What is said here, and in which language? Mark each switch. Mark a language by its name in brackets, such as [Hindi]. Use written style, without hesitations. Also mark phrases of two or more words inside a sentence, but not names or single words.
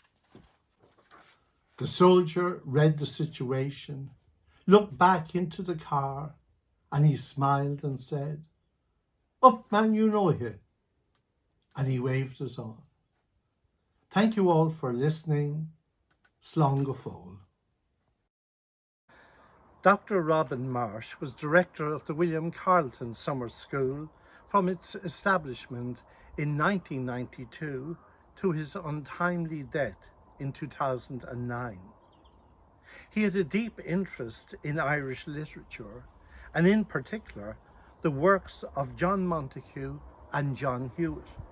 [English] The soldier read the situation, looked back into the car, and he smiled and said, "Up man, you know it," and he waved us on. Thank you all for listening. [Irish] Slán go fóill. [English] Dr. Robin Marsh was director of the William Carleton Summer School from its establishment in 1992 to his untimely death in 2009. He had a deep interest in Irish literature, and in particular, the works of John Montague and John Hewitt.